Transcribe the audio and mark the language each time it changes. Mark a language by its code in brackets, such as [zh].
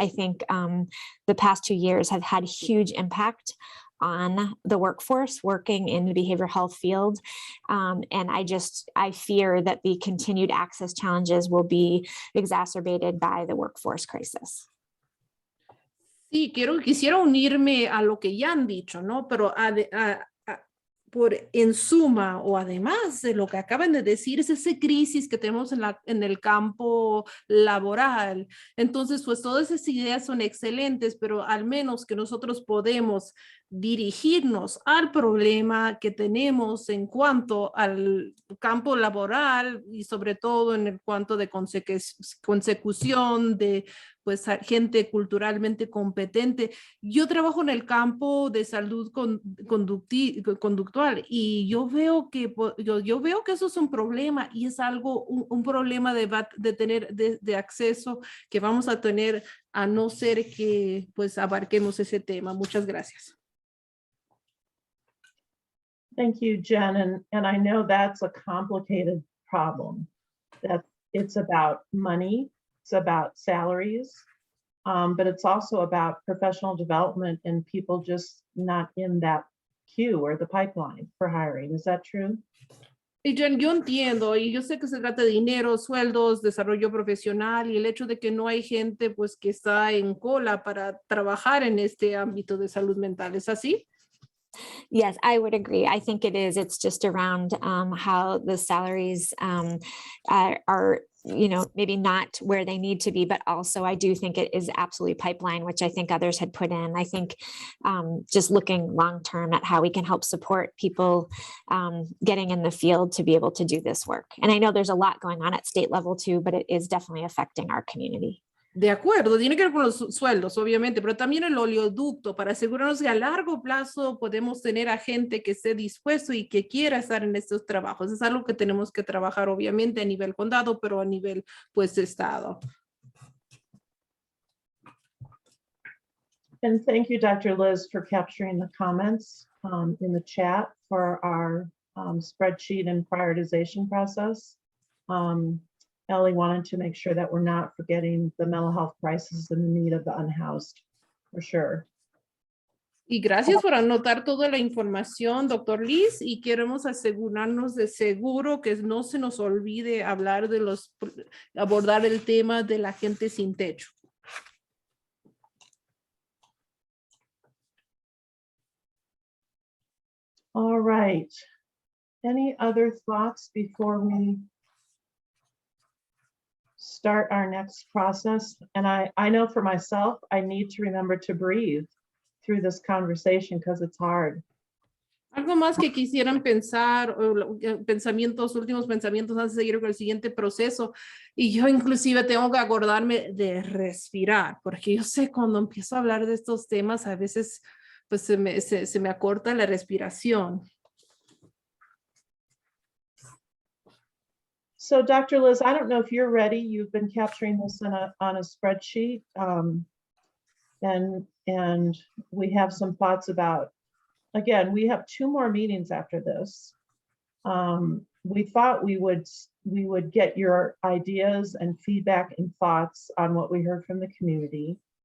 [en] I think the past 2 years have had huge impact on the workforce working in the behavioral health field. And I fear that the continued access challenges will be exacerbated by the workforce crisis. [es] Sí, quisiera unirme a lo que ya han dicho, ¿no? Pero por en suma o además de lo que acaban de decir, es esa crisis que tenemos en el campo laboral. Entonces, pues todas esas ideas son excelentes, pero al menos que nosotros podemos dirigirnos al problema que tenemos en cuanto al campo laboral y sobre todo en el cuanto de consecución de pues gente culturalmente competente. Yo trabajo en el campo de salud conductual y yo veo que eso es un problema y es algo, un problema de tener de acceso que vamos a tener a no ser que pues abarquemos ese tema. Muchas gracias. [en] Thank you, Jen. And I know that's a complicated problem. That it's about money, it's about salaries, but it's also about professional development and people just not in that queue or the pipeline for hiring. Is that true? [es] Y Jen, yo entiendo y yo sé que se trata de dinero, sueldos, desarrollo profesional y el hecho de que no hay gente pues que está en cola para trabajar en este ámbito de salud mental. ¿Es así? [en] Yes, I would agree. I think it is. It's just around how the salaries are, maybe not where they need to be, but also I do think it is absolutely pipeline, which I think others had put in. I think just looking long-term at how we can help support people getting in the field to be able to do this work. And I know there's a lot going on at state level too, but it is definitely affecting our community. [es] De acuerdo, tiene que ver con los sueldos, obviamente, pero también el oleoducto, para asegurarnos que a largo plazo podemos tener a gente que esté dispuesto y que quiera estar en estos trabajos. Es algo que tenemos que trabajar, obviamente, a nivel condado, pero a nivel, pues, estado. [en] And thank you, Dr. Liz, for capturing the comments in the chat for our spreadsheet and prioritization process. Ellie wanted to make sure that we're not forgetting the mental health crisis and the need of the unhoused, for sure. [es] Y gracias por anotar toda la información, doctor Liz, y queremos asegurarnos de seguro que no se nos olvide hablar de abordar el tema de la gente sin techo. [en] All right. Any other thoughts before we start our next process? And I know for myself, I need to remember to breathe through this conversation because it's hard. [es] Algo más que quisieran pensar, o últimos pensamientos antes de seguir con el siguiente proceso. Y yo inclusive tengo que acordarme de respirar, porque yo sé cuando empiezo a hablar de estos temas, a veces pues se me acorta la respiración. [en] So Dr. Liz, I don't know if you're ready. You've been capturing this on a spreadsheet. And we have some thoughts about, again, we have 2 more meetings after this. We thought we would get your ideas and feedback and thoughts on what we heard from the community.